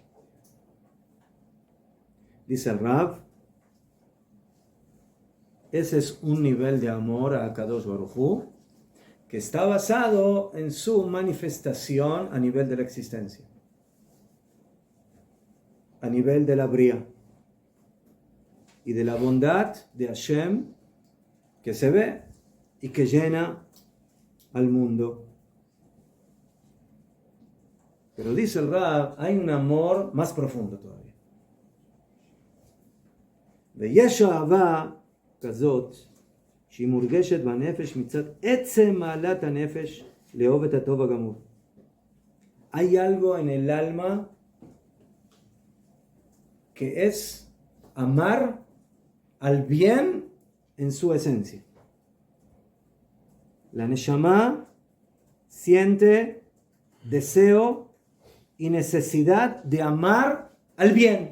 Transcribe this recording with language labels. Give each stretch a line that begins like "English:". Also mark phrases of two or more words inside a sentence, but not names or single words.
Spanish: Dice el Rab, ese es un nivel de amor a
Hebrew: קדוש ברוך הוא
Spanish: que está basado en su manifestación a nivel de la existencia, a nivel de la bría y de la bondad de Hashem que se ve y que llena al mundo. Pero dice el Rab, hay un amor más profundo todavía.
Hebrew: ויש אהבה כזאת שהיא מורגשת בנפש מצד עצם מעלת הנפש לאהוב את הטוב הגמור.
Spanish: Hay algo en el alma que es amar al bien en su esencia. La Neshama siente deseo y necesidad de amar al bien.